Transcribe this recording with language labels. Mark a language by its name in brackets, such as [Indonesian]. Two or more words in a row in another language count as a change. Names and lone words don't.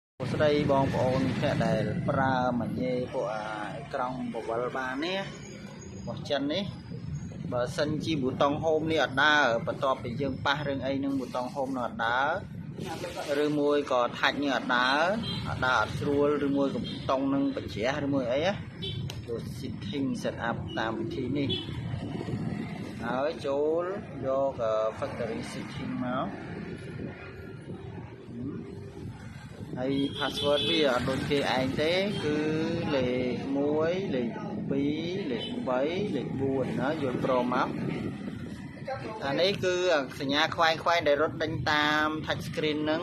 [Khmer] ស្ដីបងប្អូនអ្នកដែលប្រើមួយញ៉េពួកក្រង់បវលបាននេះរបស់ចិននេះបើសិនជាប៊ូតុង home នេះអត់ដើរបន្ទាប់ពីយើងប៉ះរឿងអីនឹងប៊ូតុង home នោះអត់ដើរឬមួយក៏ថាច់នេះអត់ដើរអត់ស្រួលឬមួយក៏ប៊ូតុងនឹងបញ្ជ្រះឬមួយអីចូល [English] setting set up [Khmer] តាមវិធីនេះហើយចូលយក [English] factory setting [Khmer] មក ហើយ password វាអត់ដូចគេឯងទេគឺលេខ1លេខ2លេខ3លេខ4ណាយល់ព្រមមកអានេះគឺសញ្ញាខ្វែងដែលរត់ដេញតាម [English] touch screen [Khmer] ហ្នឹង